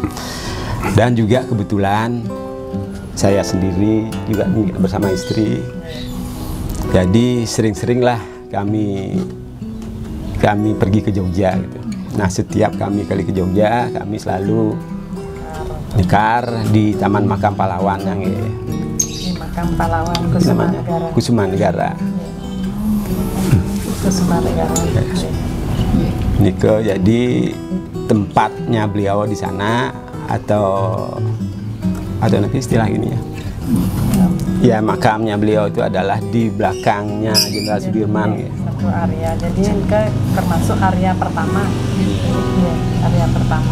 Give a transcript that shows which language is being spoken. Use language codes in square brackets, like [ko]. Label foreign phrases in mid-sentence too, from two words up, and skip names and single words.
[id] Dan juga kebetulan saya sendiri juga bersama istri, jadi sering-seringlah kami pergi ke Jogja gitu. Nah, setiap kami kali ke Jogja, kami selalu nyekar di Taman Makam Pahlawan yang di Makam Pahlawan Kusumanegara. Kusumanegara. Kusumanegara. Nike, jadi tempatnya beliau di sana atau nanti istilah ini ya. Ya, makamnya beliau itu adalah di belakangnya Jenderal Sudirman. Satu area, jadi termasuk area pertama. Ya, area pertama.